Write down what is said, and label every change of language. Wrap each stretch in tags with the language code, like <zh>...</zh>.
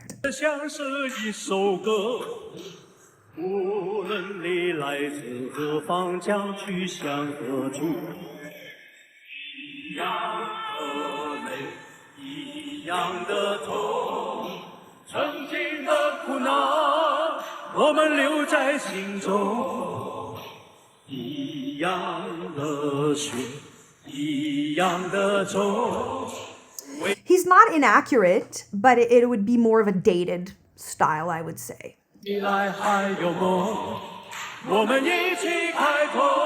<zh>像是一首歌，无论你来自何方，将去向何处，一样的泪，一样的痛，曾经的苦恼，我们留在心中，一样的血，一样的愁。</zh> <en>He's not inaccurate, but it would be more of a dated style, I would say.</en> <zh>未来还有梦，我们一起开拓。</zh>